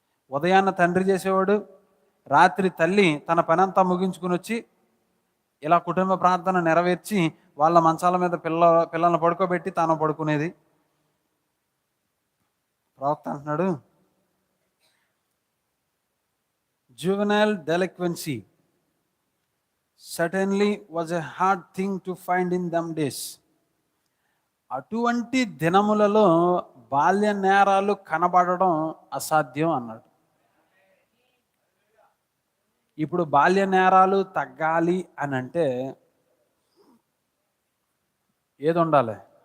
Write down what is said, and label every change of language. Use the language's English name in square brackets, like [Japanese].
[Telugu] ఉదయాన్న తండ్రి చేసేవాడు, రాత్రి తల్లి తన పనంతా ముగించుకుని వచ్చి ఇలా కుటుంబ ప్రార్థన నెరవేర్చి వాళ్ళ మంచాల మీద పిల్లలను పడుకోబెట్టి తాను పడుకునేది. ప్రవక్త అంటున్నాడు, [English] juvenile delinquency certainly was a hard thing to find in them days. [Telugu] అటువంటి దినములలో బాల్య నేరాలు కనబడడం అసాధ్యం అన్నాడు. ఇప్పుడు బాల్య నేరాలు తగ్గాలి అని అంటే ఏది ఉండాలి?